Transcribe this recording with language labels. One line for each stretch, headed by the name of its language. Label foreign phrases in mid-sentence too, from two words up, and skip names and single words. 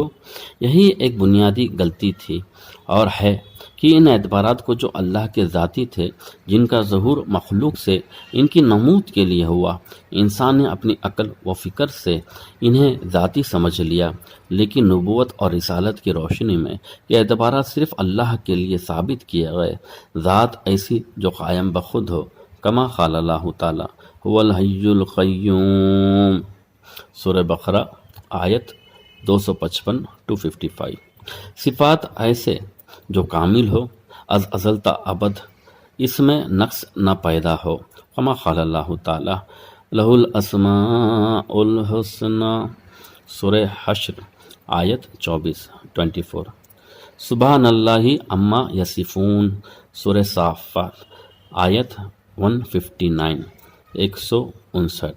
Urdu: یہی ایک بنیادی غلطی تھی اور ہے کہ ان اعتبارات کو جو اللہ کے ذاتی تھے، جن کا ظہور مخلوق سے ان کی نمود کے لیے ہوا، انسان نے اپنی عقل و فکر سے انہیں ذاتی سمجھ لیا، لیکن نبوت اور رسالت کی روشنی میں یہ اعتبارات صرف اللہ کے لیے ثابت کیے گئے۔ ذات ایسی جو قائم بخود ہو،
Arabic: کما قال اللہ تعالی هو الحی القیوم،
Urdu: سورہ بقرہ آیت 255 255۔ صفات ایسے جو کامل ہو،
Persian: از ازل تا ابد،
Urdu: اس میں نقص نہ پیدا ہو،
Arabic: کما قال اللہ تعالی لہ الاسماء الحسنی،
Urdu: سورہ حشر آیت 24۔
Arabic: سبحان اللہ عما یصفون، سورہ صافات آیت 159 159۔